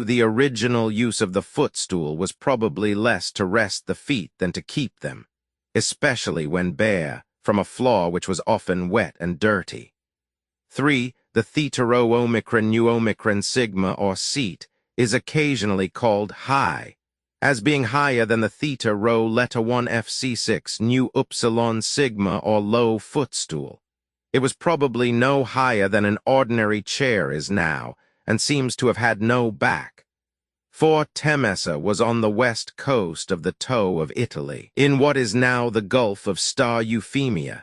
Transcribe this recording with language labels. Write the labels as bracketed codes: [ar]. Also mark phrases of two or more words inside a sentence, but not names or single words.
[en] The original use of the footstool was probably less to rest the feet than to keep them, especially when bare, from a floor which was often wet and dirty. 3. The theta rho omicron nu omicron sigma or seat is occasionally called high, as being higher than the theta rho letta 1 FC6 nu upsilon sigma or low footstool. It was probably no higher than an ordinary chair is now, and seems to have had no back. For Temesa was on the west coast of the toe of Italy, in what is now the Gulf of Star Euphemia.